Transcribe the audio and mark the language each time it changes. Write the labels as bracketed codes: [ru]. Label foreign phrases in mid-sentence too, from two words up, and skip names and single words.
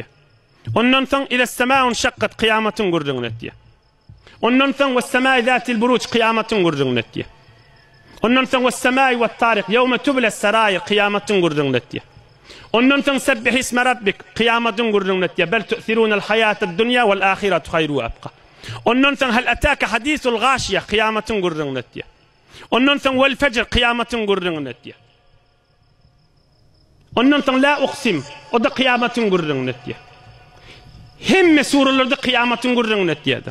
[tk] Ondan soň [ar] إذا السماء انشقت [tk] kıyamatyň görüňi etdi. Ondan soň [ar] والسماء ذات البروج [tk] kıyamatyň görüňi etdi. Ondan soň [ar] والسماء والطارق يوم تبلى السرائر [tk] kıyamatyň görüňi etdi. Ondan soň [ar] سبح اسم ربك [tk] kıyamatyň görüňi etdi. [ar] بل تؤثرون الحياة الدنيا والآخرة خير وأبقى. [tk] Ondan soň [ar] هل أتاك حديث الغاشية [tk] kıyamatyň görüňi etdi. Ondan soň [ar] والفجر [tk] kıyamatyň görüňi etdi. Ondan soň [ar] لا أقسم [tk] o da kıyamatyň görüňi etdi. Hemme surelerde kıyamatyň görüňi etdi.